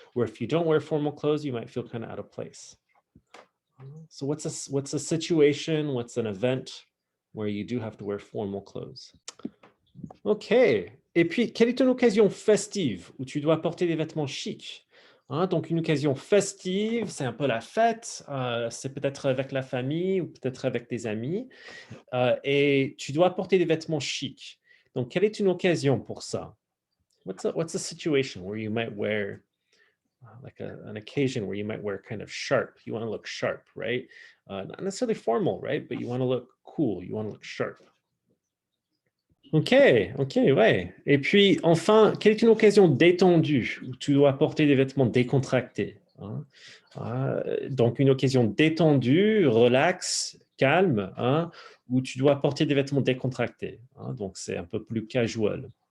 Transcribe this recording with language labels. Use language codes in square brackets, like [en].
[en] Where if you don't wear formal clothes, you might feel kind of out of place. So what's a situation, what's an event where you do have to wear formal clothes? Ok. [fr] Et puis, quelle est une occasion festive où tu dois porter des vêtements chics? Donc, une occasion festive, c'est un peu la fête, c'est peut-être avec la famille ou peut-être avec des amis, et tu dois porter des vêtements chics. Donc, quelle est une occasion pour ça? [en] What's a situation where you might wear like an occasion where you might wear kind of sharp? You want to look sharp, right? Not necessarily formal, right? But you want to look cool. You want to look sharp. Ok, ok, ouais. [fr] Et puis, enfin, quelle est une occasion détendue où tu dois porter des vêtements décontractés? Donc, une occasion détendue, relax, calme, où tu dois porter des vêtements décontractés. Donc, c'est un peu plus casual.